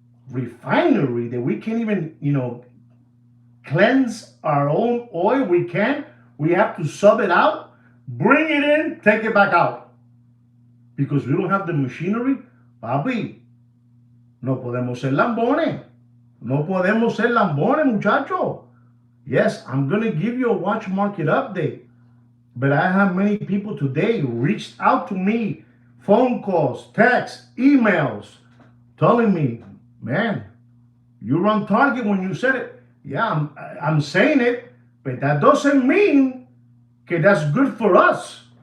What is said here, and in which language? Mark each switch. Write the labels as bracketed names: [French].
[English] Refinery that we can't even, you know, cleanse our own oil. We have to sub it out, bring it in, take it back out. Because we don't have the machinery. [Spanish] Papi, no podemos ser lambones. No podemos ser lambones, muchacho. [English] Yes, I'm going to give you a watch market update. But I have many people today reached out to me, phone calls, texts, emails, telling me, man, you were on target when you said it. Yeah, I'm saying it, but that doesn't mean that that's good for us.